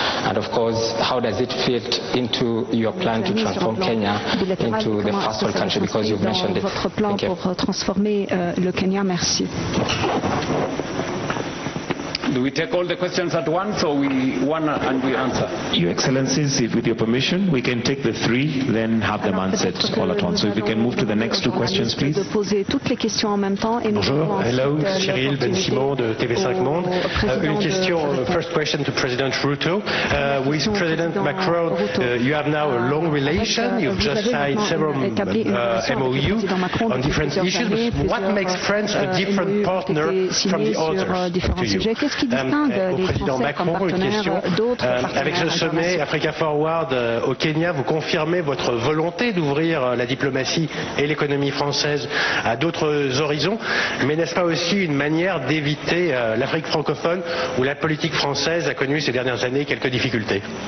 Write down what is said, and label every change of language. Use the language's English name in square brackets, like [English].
[English] And of course, how does it fit into your plan to transform Kenya into the first world country? Because you've mentioned it. [French] Votre plan pour transformer le Kenya, merci. [English] Do we take all the questions at once, or one and we answer? Your Excellencies, if with your permission, we can take the 3, then have them answered all at once. So if we can move to the next 2 questions, please. [French] Bonjour, hello, Cyril Ben-Simon de TV5 Monde. Une question, [English] first question to President Ruto. With President Macron, you have now a long relation. You've just signed several MOU on different issues. What makes France a different partner from the others to you? [French] Au président Macron, une question. Avec ce sommet Africa Forward au Kenya, vous confirmez votre volonté d'ouvrir la diplomatie et l'économie française à d'autres horizons, mais n'est-ce pas aussi une manière d'éviter l'Afrique francophone où la politique française a connu ces dernières années quelques difficultés?